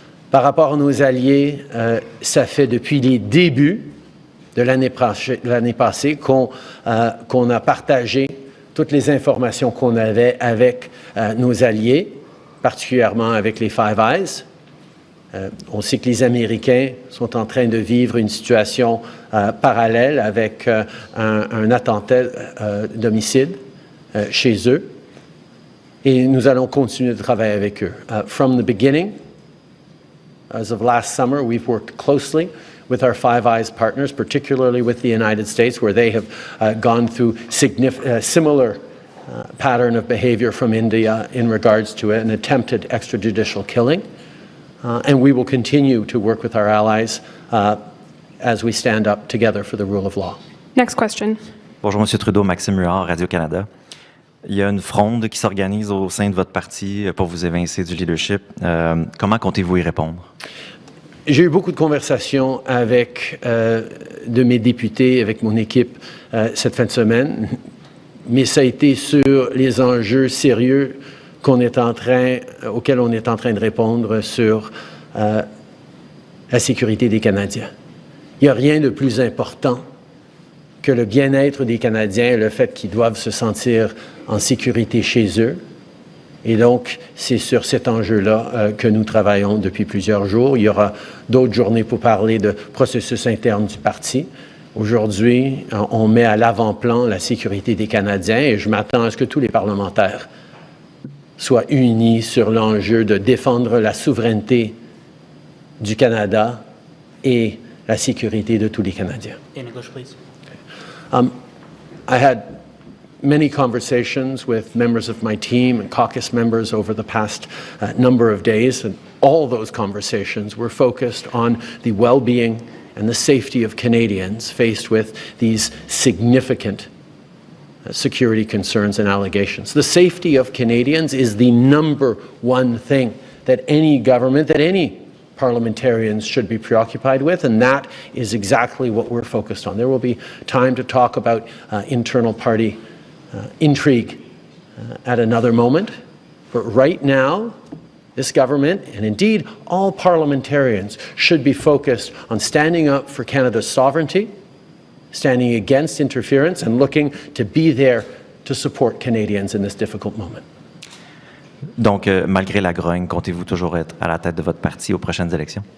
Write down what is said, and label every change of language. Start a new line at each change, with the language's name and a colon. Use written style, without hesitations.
French: Par rapport à nos alliés, ça fait depuis les débuts de l'année passée qu'on a partagé toutes les informations qu'on avait avec nos alliés, particulièrement avec les Five Eyes. On sait que les Américains sont en train de vivre une situation parallèle avec un attentat d'homicide chez eux. Et nous allons continuer de travailler avec eux.
English: From the beginning, as of last summer, we've worked closely with our Five Eyes partners, particularly with the United States, where they have gone through similar pattern of behavior from India in regards to an attempted extrajudicial killing. And we will continue to work with our allies as we stand up together for the rule of law. Next question.
French: Bonjour, M. Trudeau, Maxime Huard, Radio-Canada. Il y a une fronde qui s'organise au sein de votre parti pour vous évincer du leadership. Comment comptez-vous y répondre? J'ai eu beaucoup de conversations avec de mes députés, avec mon équipe cette fin de semaine, mais ça a été sur les enjeux sérieux auxquels on est en train de répondre sur la sécurité des Canadiens. Il n'y a rien de plus important que le bien-être des Canadiens et le fait qu'ils doivent se sentir en sécurité chez eux. Et donc, c'est sur cet enjeu-là que nous travaillons depuis plusieurs jours. Il y aura d'autres journées pour parler de processus interne du parti. Aujourd'hui, on met à l'avant-plan la sécurité des Canadiens et je m'attends à ce que tous les parlementaires soient unis sur l'enjeu de défendre la souveraineté du Canada et la sécurité de tous les Canadiens.
English: In English, please. I had many conversations with members of my team and caucus members over the past number of days, and all those conversations were focused on the well-being and the safety of Canadians faced with these significant security concerns and allegations. The safety of Canadians is the number one thing that any government, that any parliamentarians should be preoccupied with, and that is exactly what we're focused on. There will be time to talk about internal party intrigue at another moment, but right now, this government, and indeed all parliamentarians, should be focused on standing up for Canada's sovereignty, standing against interference, and looking to be there to support Canadians in this difficult moment.
French: Donc, malgré la grogne, comptez-vous toujours être à la tête de votre parti aux prochaines élections?